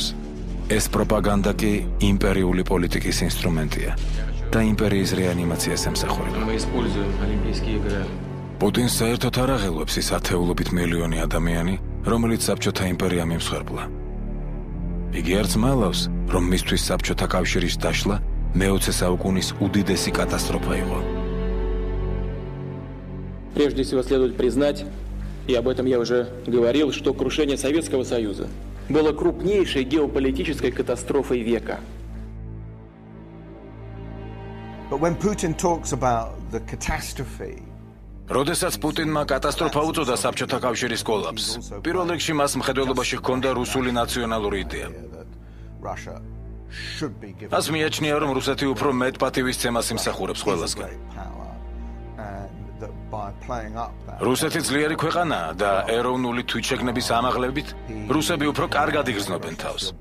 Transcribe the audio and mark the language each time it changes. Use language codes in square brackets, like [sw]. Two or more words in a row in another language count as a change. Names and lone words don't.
[ka] ეს პროპაგანდა კი იმპერიული პოლიტიკის ინსტრუმენტია და იმპერიის რეანიმაციას ემსახურება. პუტინს საერთოდ არ აღელვებს ის ათეულობით მილიონი ადამიანი, რომელიც საბჭოთა იმპერიამ იმსხვერპლა. იგი არც მალავს, რომ მისთვის საბჭოთა კავშირის დაშლა მე-20 საუკუნის უდიდესი კატასტროფა იყო. [ru] Прежде всего следует признать, и об этом я уже говорил, что крушение Советского Союза было крупнейшей геополитической катастрофой века. [en] But when Putin talks about the catastrophe, [ka] როდესაც პუტინმა კატასტროფა უწოდა საბჭოთა კავშირის კოლაფს, პირველ რიგში მას მხედველობაში ჰქონდა რუსული ნაციონალური იდეა. მას მიაჩნია, რომ რუსეთი უფრო მეტ პატივისცემას იმსახურებს ყველასგან. რუსეთი ძლიერი ქვეყანაა და ეროვნული თვითშეგნების ამაღლებით რუსები უფრო კარგად იგრძნობენ თავს.